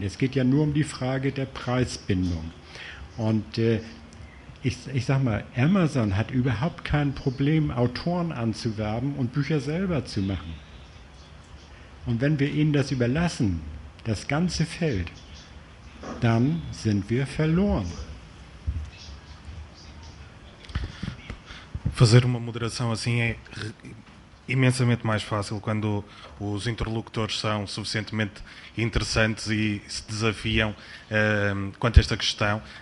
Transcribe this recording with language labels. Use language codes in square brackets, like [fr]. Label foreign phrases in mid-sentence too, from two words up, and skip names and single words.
[de] Es geht ja nur um die Frage der Preisbindung. Und ich sag mal, Amazon hat überhaupt kein Problem, Autoren anzuwerben und Bücher selber zu machen. Und wenn wir ihnen das überlassen, das ganze Feld, dann sind wir verloren. [pt] Fazer uma moderação assim é imensamente mais fácil quando os interlocutores são suficientemente interessantes e se desafiam quanto a esta questão.